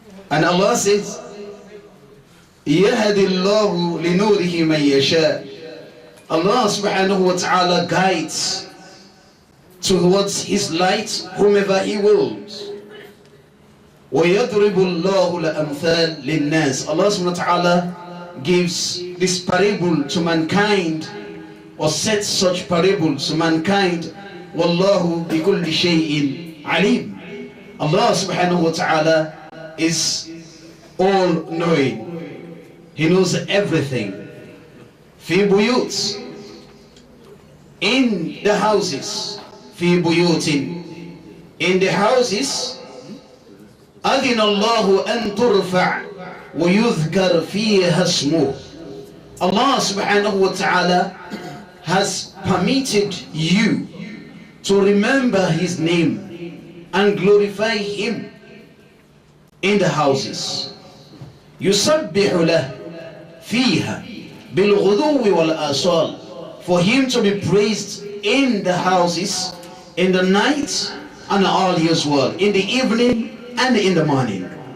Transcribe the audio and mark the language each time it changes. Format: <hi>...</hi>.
<en>And Allah says,</en> <ar>يَهَدِ اللَّهُ لِنُورِهِ مَنْ يَشَاءُ.</ar> <en>Allah subhanahu wa ta'ala guides towards his light whomever he wills.</en> <ar>وَيَضْرِبُ اللَّهُ الْأَمْثَالِ لِلنَّاسِ.</ar> <en>Allah subhanahu wa ta'ala gives this parable to mankind, or sets such parables to mankind.</en> <ar>Wallahu bi kulli shay'in alim.</ar> <en>Allah subhanahu wa ta'ala is all knowing. He knows everything.</en> <ar>Fi buyut,</ar> <en>in the houses.</en> <ar>Fi buyutin,</ar> <en>in the houses.</en> <ar>أذن الله أن ترفع ويذكر فيها اسمه.</ar> <en>Allah subhanahu wa ta'ala has permitted you to remember his name and glorify him in the houses.</en> <ar>يسبح له فيها بالغدو والآصال,</ar> <en>for him to be praised in the houses in the night and early as well, in the evening and in the morning.</en>